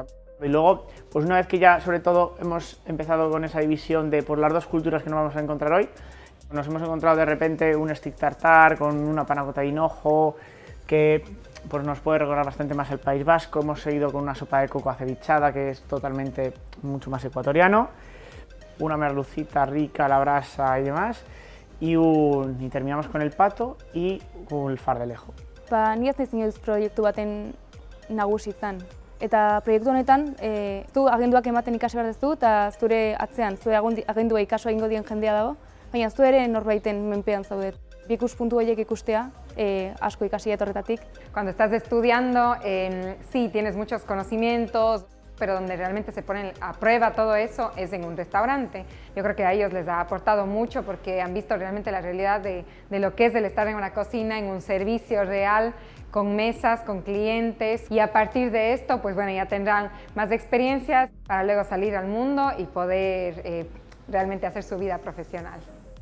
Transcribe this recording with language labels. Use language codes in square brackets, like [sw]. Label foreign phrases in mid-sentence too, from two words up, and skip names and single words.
[es] Y luego, pues una vez que ya sobre todo hemos empezado con esa división de por las 2 culturas que nos vamos a encontrar hoy, nos hemos encontrado de repente un stick tartar con una panna cotta de hinojo que pues nos puede recordar bastante más el País Vasco. Hemos seguido con una sopa de coco acevichada que es totalmente mucho más ecuatoriano, una merlucita rica a la brasa y demás, y terminamos con el pato y con el fardelejo. [eu] Ni ez naiz inoiz proiektu baten nagusi izan. Eta proiektu honetan, zu agenduak ematen ikasi behar duzu eta zure atzean, zure agendua ikaso egingo dien jendea dago, baina zu ere norbaiten menpean zaudet. Bi ikuspuntu horiek ikustea, asko ikasi horretatik. [es] Cuando estás estudiando, sí, tienes muchos conocimientos, pero donde realmente se ponen a prueba todo eso es en un restaurante. Yo creo que a ellos les ha aportado mucho porque han visto realmente la realidad de lo que es el estar en una cocina, en un servicio real, con mesas, con clientes, y a partir de esto, pues bueno, ya tendrán más experiencias para luego salir al mundo y poder realmente hacer su vida profesional.